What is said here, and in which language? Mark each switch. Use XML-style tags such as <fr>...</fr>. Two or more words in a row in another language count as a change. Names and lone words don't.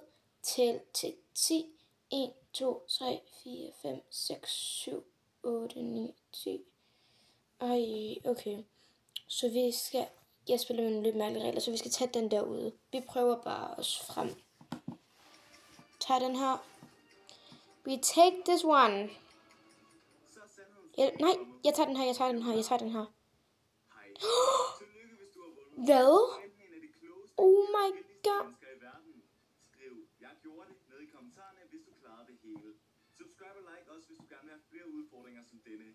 <da>Tæl til 10. 1, 2, 3, 4, 5, 6, 7, 8, 9, 10. Okay. Så vi skal... Jeg spiller med nogle lidt mærkelige regler, så vi skal tage den derude. Vi prøver bare os frem. Tag den her.</da> <en>We take this one.</en> <da>Nej, jeg tager den her. Hej. Tillykke, hvis du har vundet. Hvad? Enten en af de klogeste</da> <en>Oh my</en> <da>mennesker</da> <en>god.</en> <da>i verden. Skriv, jeg gjorde det ned i kommentarerne, hvis du klarede det hele. Subscribe og like også, hvis du gerne vil have flere udfordringer som denne.</da>